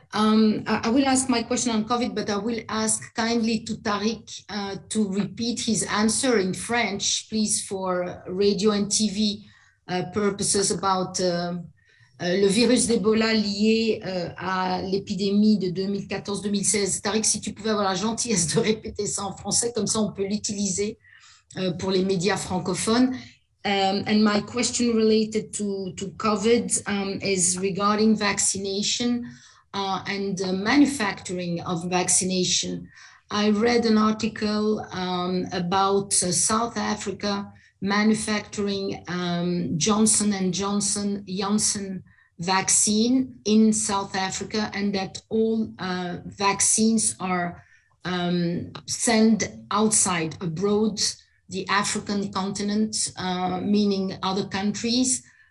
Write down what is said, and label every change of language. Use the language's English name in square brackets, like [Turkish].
[English] I will ask my question on COVID, but I will ask kindly to Tariq to repeat his answer in French, please, for radio and TV purposes about [French] le virus d'Ebola lié à l'épidémie de 2014-2016. Tariq, si tu pouvais avoir la gentillesse de répéter ça en français, comme ça on peut l'utiliser pour les médias francophones. [English] And my question related to COVID is regarding vaccination and manufacturing of vaccination. I read an article about South Africa manufacturing Johnson & Johnson Janssen vaccine in South Africa, and that all vaccines are sent outside, abroad, the African continent, meaning other countries.